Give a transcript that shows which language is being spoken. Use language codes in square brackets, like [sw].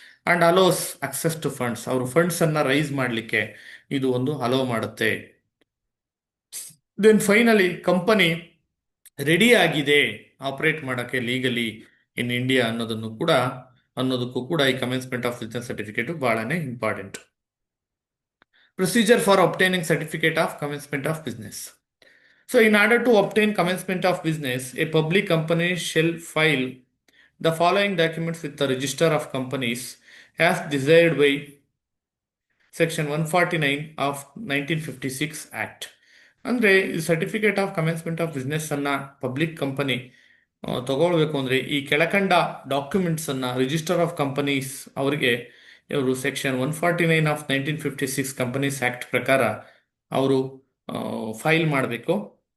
[en] and allows access to funds, [kn] ಅವರು funds ಅನ್ನ rice ಮಾಡಲಿಕ್ಕೆ ಇದು ಒಂದು ಅಲೋ ಮಾಡುತ್ತೆ. ದೆನ್ ಫೈನಲಿ ಕಂಪನಿ ರೆಡಿ ಆಗಿದೆ ಆಪರೇಟ್ ಮಾಡೋಕ್ಕೆ ಲೀಗಲಿ ಇನ್ ಇಂಡಿಯಾ ಅನ್ನೋದಕ್ಕೂ ಕೂಡ ಈ ಕಮೆನ್ಸ್ಮೆಂಟ್ ಆಫ್ ಬಿಸ್ನೆಸ್ ಸರ್ಟಿಫಿಕೇಟ್ ಬಹಳನೇ important. [en] Procedure for obtaining certificate of commencement of business. So, in order to obtain commencement of business, a public company shall file the following documents with the Register of Companies as desired by Section 149 of 1956 Act. [kn] ಅಂದರೆ ಈ certificate of commencement of business ಅನ್ನ public company ತಗೊಳ್ಬೇಕು ಅಂದ್ರೆ ಈ ಕೆಳಕಂಡ documents ಅನ್ನ register of companies ಅವರಿಗೆ ಇವರು ಸೆಕ್ಷನ್ 149 ಆಫ್ 1956 ಕಂಪನೀಸ್ ಆಕ್ಟ್ ಪ್ರಕಾರ ಅವರು ಫೈಲ್ ಮಾಡಬೇಕು.